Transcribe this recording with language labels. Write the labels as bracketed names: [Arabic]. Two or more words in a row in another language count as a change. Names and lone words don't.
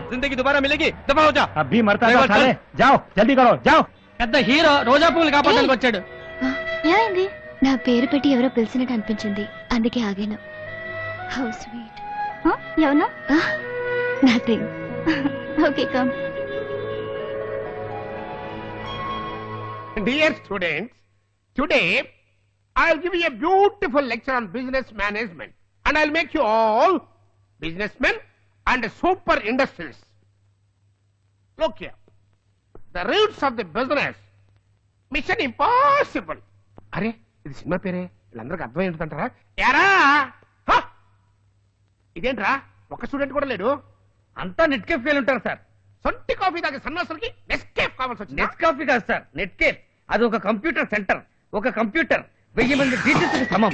[Hindi] जिंदगी दोबारा मिलेगी. दफा हो जा. अभी मरता साले जाओ जल्दी करो जाओ. [Telugu] పెద్ద హీరో రోజా పూలు కాపాడడానికి వచ్చాడు. ఏమైంది? నా పేరు పెట్టి ఎవరో పిలిచినట్టు అనిపించింది, అందుకే ఆగాను. [English] how sweet. ఎవరు? nothing. okay come. Dear students, today I'll give you a beautiful lecture on business management, and I'll make you all businessmen and super industrialists. Look here, the roots of the business, mission impossible. [Telugu] అరే ఇది సినిమా పేరే, వీళ్ళందరికీ అర్థం ఏంటంటారా? ఎరా ఇదేంట్రా, ఒక్క స్టూడెంట్ కూడా లేడు. అంతా [English] net cafe [Telugu] ఫెయిల్ ఉంటారు సార్. సొంటి కాఫీ తాగే సన్నాసులకి నెస్కేఫ్ కావాల్సి వచ్చింది. [English] net coffee [Telugu] కాదు సార్, [English] net cafe. [Telugu] అది ఒక [English] computer center. [Telugu] ఒక కంప్యూటర్ 1000 మంది టీచర్స్ కి సమం.